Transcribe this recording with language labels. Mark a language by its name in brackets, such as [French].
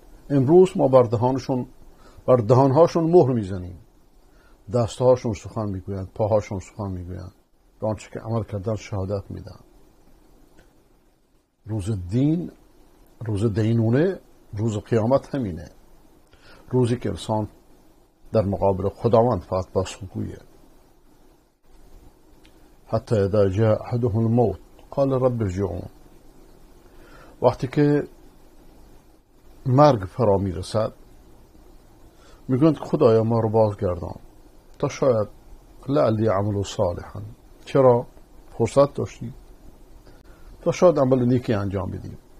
[Persian] امروز ما بر دهانهاشون مهر میزنیم، دستهاشون سخن میگویند، پاهاشون سخن میگویند، به آنچه که عمل کردن شهادت میدن. روز دینونه، روز قیامت همینه، روزی که انسان در مقابل خداوند فقط پاسخگویه. [Arabic] حتی اذا جاء احدهم الموت قال رب ارجعون. [Persian] وقتی که مرگ فرا میرسد میگویند خدایا ما رو بازگردان تا شاید [Arabic] لعلی عمل صالحا. [Persian] چرا؟ فرصت داشتی تا شاید عمل نیکی انجام بدیم.